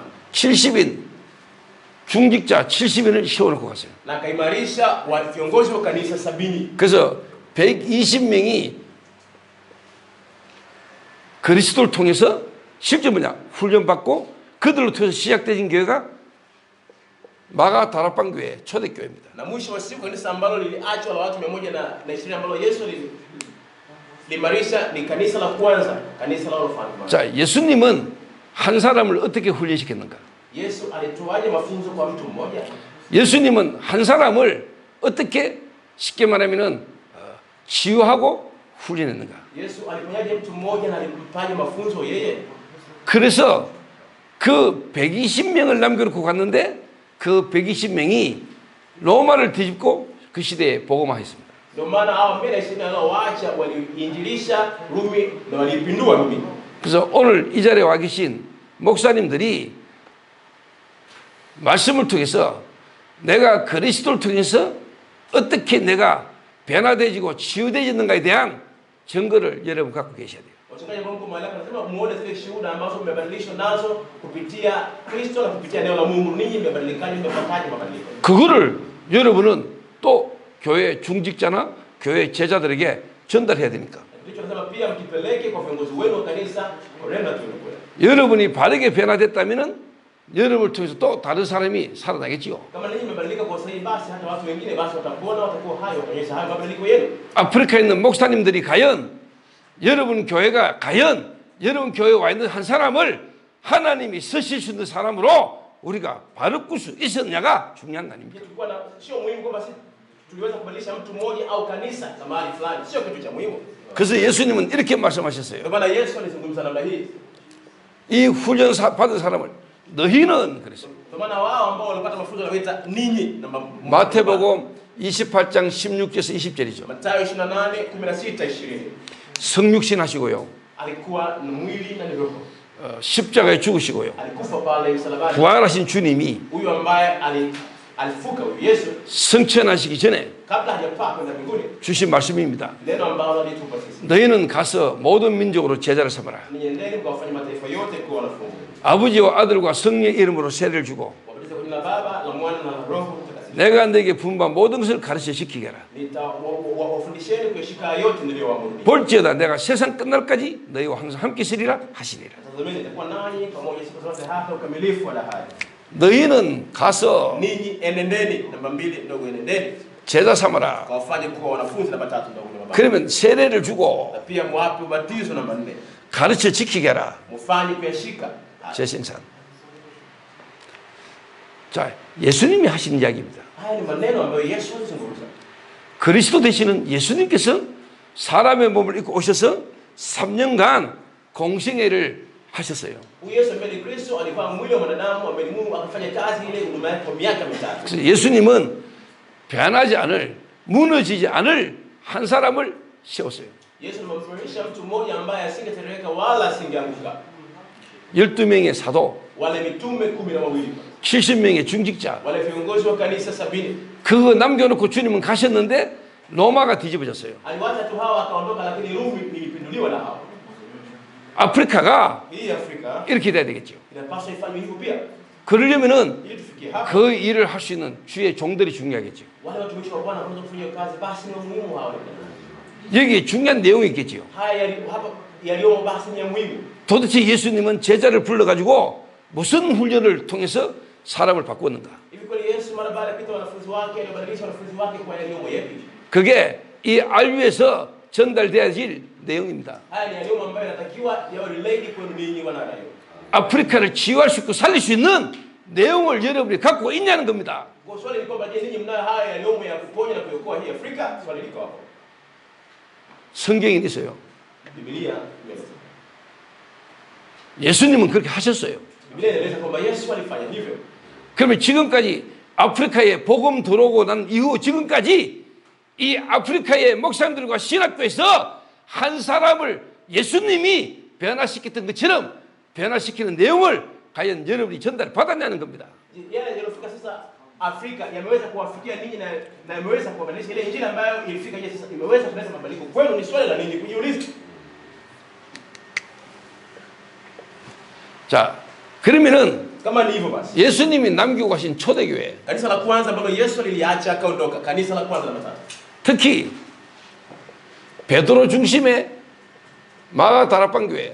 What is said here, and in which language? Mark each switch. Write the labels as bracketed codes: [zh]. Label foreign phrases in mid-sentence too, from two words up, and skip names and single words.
[ko] 70인 중직자 70인을 세워놓고 갔어요. [sw] Na akaimarisha viongozi wa kanisa 70. [ko] 그래서 120명이 그리스도를 통해서 실제 뭐냐 훈련받고 그들로 통해서 시작된 교회가 마가 다락방 교회 초대교회입니다. [sw] Na mwisho wa siku kanisa ambalo liliachwa la watu 120 ambalo Yesu limarisha ni kanisa la kwanza, kanisa la wafalme. [ko] 자, 예수님은 한 사람을 어떻게 훈련시켰는가? [sw] Yesu alitoaje mafunzo kwa mtu mmoja? [ko] 예수님은 한 사람을 어떻게 쉽게 말하면은 치유하고 훈련했는가? [sw] Yesu alifanyaje mtu mmoja na alimpaje mafunzo yeye? [ko] 그래서 그 120명을 남겨놓고 갔는데 그 120명이 로마를 뒤집고 그 시대에 복음화했습니다. [sw] Ndio maana hao 120 waliowaacha waliinjilisha Rumi na walipindua Rumi. [ko] 그래서 오늘 이 자리에 와 계신 목사님들이 말씀을 통해서 내가 그리스도를 통해서 어떻게 내가 변화되어지고 치유되어지는가에 대한 증거를 여러분 갖고 계셔야 돼요. [sw] Wachungaji wa Mungu mahali hapa nasema muone zile shuhuda ambazo mmebadilishwa nazo kupitia Kristo na kupitia neno la Mungu. Ninyi mmebadilikaje, mmepataje mabadiliko? [ko] 그거를 여러분은 또 교회 중직자나 교회 제자들에게 전달해야 되니까. [sw] Ndicho nasema pia mkipeleke kwa viongozi wenu wa kanisa korenda tu kule. [ko] 여러분이 바르게 변화됐다면은 여러분을 통해서 또 다른 사람이 살아나겠지요. [sw] Kama ninyi mmebadilika kwa sahihi, basi hata watu wengine basi watakuona, watakuwa hayo kuonyesha hayo mabadiliko yenu. [ko] 아프리카에 있는 목사님들이 과연 여러분 교회가 과연 여러분 교회에 와 있는 한 사람을 하나님이 쓰실 수 있는 사람으로 우리가 바르고 수 있었냐가 중요한 거 아닙니까? [sw] Tulikuwa na sio muhimu kwamba sisi tuliweza kubadilisha mtu mmoja au kanisa na mahali fulani, sio kitu cha muhimu. [ko] 그래서 예수님은 이렇게 말씀하셨어요. [sw] Ndio maana Yesu alizungumza namna hii. [ko] 이 훈련 받은 사람을 너희는 그랬어요. [sw] Ndio maana wao ambao walipata mafunzo wanaita ninyi. [ko] 마태복음 28장 16절에서 20절이죠. [sw] Mathayo 28:16 20. [ko] 성육신 하시고요. [sw] Alikuwa na mwili na roho. [ko] 십자가에 죽으시고요. [sw] Alikufa pale msalabani. [ko] 부활하신 주님이 [sw] Huyu ambaye alifuka huyu Yesu [ko] 승천하시기 전에 [sw] kabla hajapaa kwenda mbinguni. [ko] 주신 말씀입니다. [sw] Neno ambalo alitupa sisi. [ko] 너희는 가서 모든 민족으로 제자를 삼아라. [sw] Ninyi endeni mkawafanye mataifa yote kuwa wanafunzi. [ko] 아버지와 아들과 성령의 이름으로 세례를 주고 [sw] wabatiza kwa jina la Baba, la Mwana na la Roho Mtakatifu. [ko] 내가 너에게 분부한 모든 것을 가르쳐 지키게라. [sw] Wafundisheni kuyashika yote niliyowaamuru. [ko] 볼지어다 내가 세상 끝날까지 너희와 항상 함께 있으리라 하시니라. [sw] Tazameni nitakuwa nanyi pamoja siku zote hata ukamilifu wa dahari. [ko] 너희는 가서 [sw] Ninyi enendeni, namba 2 ndogo, enendeni [ko] 제자 삼아라. [sw] kawafanye kuwa wanafunzi, namba 3 ndogo, namba 4. [ko] 그러면 세례를 주고 [sw] Na pia mwape ubatizo, namba 4. [ko] 가르쳐 지키게라. [sw] Mufanye kuyashika. [ko] 제 생산. 자, 예수님이 하신 이야기입니다. [sw] Haya ni maneno ambayo Yesu alizungumza. [ko] 그리스도 되시는 예수님께서 사람의 몸을 입고 오셔서 3년간 공생애를 하셨어요. [sw] Yesu ambaye ni Kristo alikuwa mwili wa mwanadamu, ambaye Mungu akafanya kazi ile huduma yake kwa miaka 3. [ko] 그래서 예수님은 변하지 않을, 무너지지 않을 한 사람을 세웠어요. [sw] Yesu alimfundisha mtu mmoja ambaye asingetereka wala asingeanguka. [ko] 12명의 사도, [sw] Wale mitume 12, [ko] 70명의 중직자. [sw] wale viongozi wa kanisa 70. [ko] 그거 남겨놓고 주님은 가셨는데 로마가 뒤집어졌어요. [sw] Aliwacha tu hawa akaondoka, lakini Rumi ilipinduliwa na hao. [ko] 아프리카가 [sw] Hii Afrika [ko] 이렇게 돼야 되겠죠. [sw] inapaswa ifanywe hivyo pia. [ko] 그러려면은 [sw] Ili tufikie hapa, [ko] 그 일을 할 수 있는 주의 종들이 중요하겠죠. [sw] wale watumishi wa Bwana wanaweza kufanya kazi, basi ni muhimu hao. [ko] 여기에 중요한 내용이 있겠죠. [sw] Haya hapa yaliyomo basi ni ya muhimu. [ko] 도대체 예수님은 제자를 불러가지고 무슨 훈련을 통해서 사람을 바꾸었는가? [sw] Hivi kweli Yesu mara baada ya kupita wanafunzi wake alibadilisha wanafunzi wake kwa yaliyomo yapi? [ko] 그게 이 알유에서 전달돼야 될 내용입니다. [sw] Haya ni yaliyomo ambayo yanatakiwa yawe relayed kwenu ninyi wanadamu. [ko] 아프리카를 치유할 수 있고 살릴 수 있는 내용을 여러분이 갖고 있냐는 겁니다. [sw] Kwa swali ni kwamba je, ninyi mnayo haya yaliyomo ya kuponya na kuokoa hii Afrika? Swali liko hapo. [ko] 성경에 있어요. [sw] Biblia imeeleza. [ko] 예수님은 그렇게 하셨어요. [sw] Biblia inaeleza kwamba Yesu alifanya hivyo. [ko] 그러면 지금까지 아프리카에 복음 들어오고 난 이후 지금까지 이 아프리카의 목사님들과 신학교에서 한 사람을 예수님이 변화시켰던 것처럼 변화시키는 내용을 과연 여러분이 전달 받았냐는 겁니다. [sw] Yale yaliyofika sasa Afrika yameweza kuwafikia ninyi na yameweza kuwabadilisha ile injili ambayo ilifika je, sasa imeweza kuleta mabadiliko kwenu? Ni swali la ninyi kujiuliza. [ko] 자, 그러면은 [sw] Kama ni hivyo basi, [ko] 예수님이 남기고 가신 초대교회, [sw] kanisa la kwanza ambalo Yesu liliacha akaondoka, kanisa la kwanza la matatu, [ko] 특히 베드로 중심의 마가 다락방 교회,